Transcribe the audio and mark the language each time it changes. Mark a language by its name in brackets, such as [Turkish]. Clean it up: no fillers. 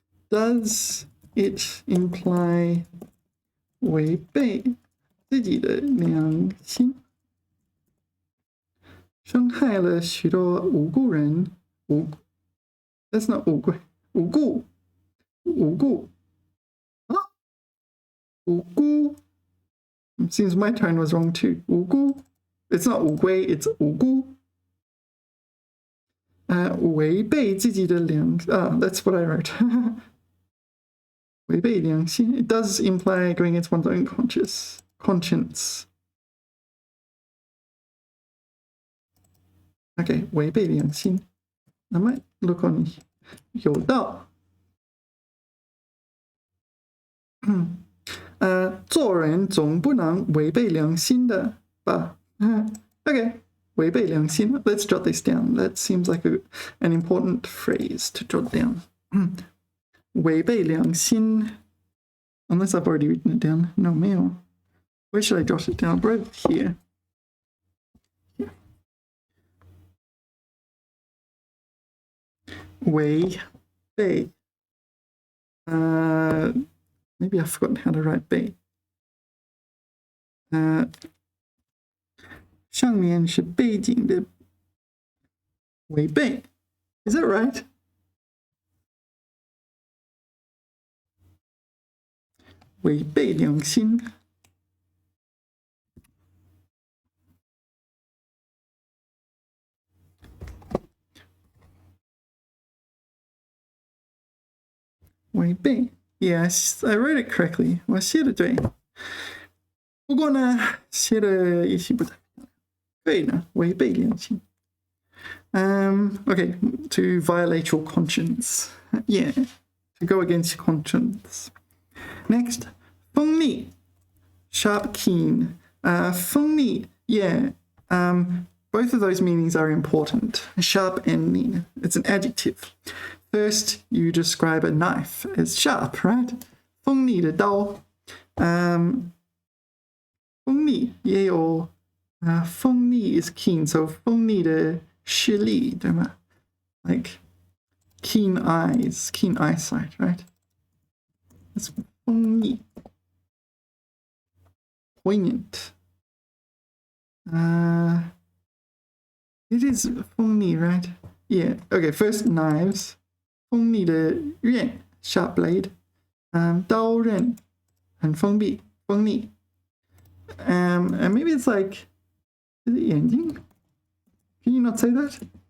[English] Does it imply [Chinese] 违背自己的良心？伤害了许多无辜人。 [English] That's not [Chinese] 无辜，无辜，无辜。啊，无辜。 [English] Seems my tone was wrong too. [Chinese] 无辜。 [English] It's not 乌龟, it's 无辜。 [Chinese] 违背自己的良 [English] that's what I wrote. [Chinese] 违背良心. [English] It does imply going against one's own conscience. Okay, 违背良心.I might look on 有道。 [Chinese] 做人总不能违背良心的吧。 [English] Okay, 违背良心.Let's jot this down. That seems like an important phrase to jot down. [Chinese] 违背良心. [English] Unless I've already written it down. No, 没有.Where should I jot it down? Right here. Yeah. [Chinese] 违背. [English] Maybe I've forgotten how to write 背. [Chinese] 上面是背景的违背 [English] Is that right? [Chinese] 违背良心 [English] 违背 Yes, I wrote it correctly. [Chinese] 我写的对。不过呢，写的也许不太对呢，违背良心。 [English] Okay, to violate your conscience. Yeah, to go against your conscience. Next, 锋利 sharp, keen. 锋利 yeah. Both of those meanings are important. Sharp and lean. It's an adjective. First, you describe a knife as sharp, right? [Chinese] 锋利的刀。锋利也有锋利 [English] is keen, so [Chinese] 锋利的视力，对吗？ [English] Like keen eyes, keen eyesight, right? It's 锋利 poignant. It is 锋利 right? Yeah. Okay, first knives. 锋利的刃 sharp blade. [Chinese] 刀刃很锋利 [English] and maybe it's like, is it 眼睛? Can you not say that?